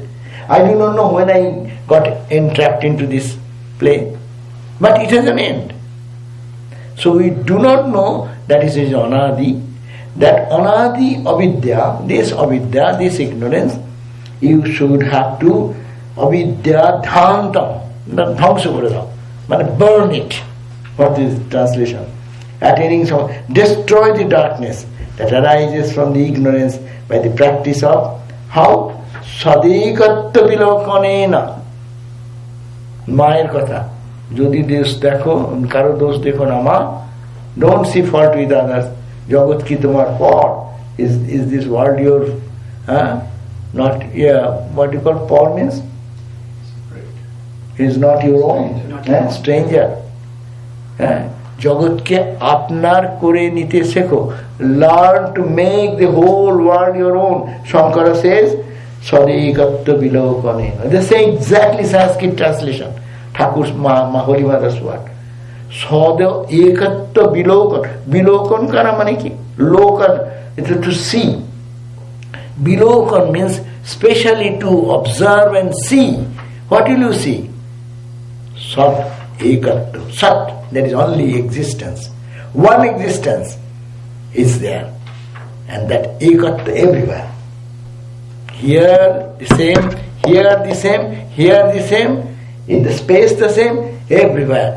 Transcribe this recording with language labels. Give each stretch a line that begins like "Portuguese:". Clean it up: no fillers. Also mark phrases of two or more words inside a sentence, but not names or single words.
English: I do not know when I got entrapped into this play. But it has an end. So we do not know that it is anadi. That
Sanskrit: अनादि अविद्या,
English: this ignorance, you should have to
Sanskrit: अविद्या ध्वान्तम्,
Bangla: ধ্বংস করে দাও,
English: burn it. What is translation? Attaining some, destroy the darkness that arises from the ignorance by the practice of how?
Sanskrit: सदैकत्व विलोकनेन.
Bangla: মায়ের কথা. যদি দোষ দেখো, কারো দোষ দেখো না মা,
English: don't see fault with others.
Bangla: জগৎ কি তোমার পর.
English: Is this world your, not, what you call por means? Is not your own, stranger.
Bangla: জগৎকে আপনার করে নিতে শেখো.
English: Learn to make the whole world your own. Shankara says,
Sanskrit: सदैकत्व विलोकनेन.
English: They say exactly Sanskrit translation. Thakur's Holy Mother's word.
Bangla: সদা একত্ব বিলোকন. বিলোকন করা মানে কি? লোকন,
English: it is to see. Vilokan means specially to observe and see. What will you see?
Bangla: সৎ একত্ব.
English: Sat, there is only existence. One existence is there. And that ekatta everywhere. Here the same, here the same, here the same, in the space the same, everywhere.